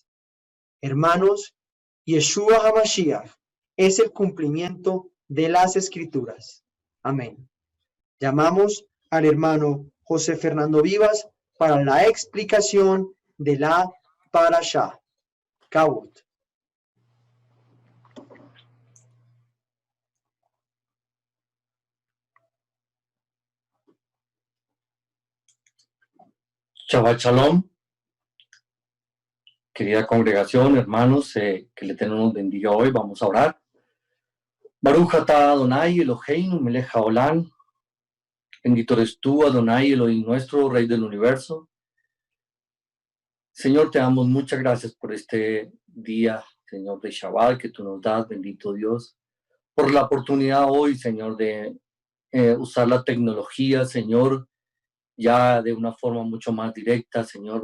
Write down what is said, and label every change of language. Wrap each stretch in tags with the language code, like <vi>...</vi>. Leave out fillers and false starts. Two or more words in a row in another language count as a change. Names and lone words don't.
<es>Hermanos, Yeshua HaMashiach es el cumplimiento de las escrituras. Amén. Llamamos al hermano José Fernando Vivas para la explicación de la Parashá. Kavod.</es> <he>Shabbat Shalom,</he> <es>querida congregación, hermanos, que el Eterno nos bendiga hoy. Vamos a orar.</es> <he>ברוך אתה אדוני אלוהינו מלך העולם.</he> <es>Bendito eres tú, Adonai Elohim nuestro, Rey del universo. Señor, te damos muchas gracias por este día, Señor, de Shabbat que tú nos das, bendito Dios, por la oportunidad hoy, Señor, de usar la tecnología, Señor, ya de una forma mucho más directa, Señor.</es>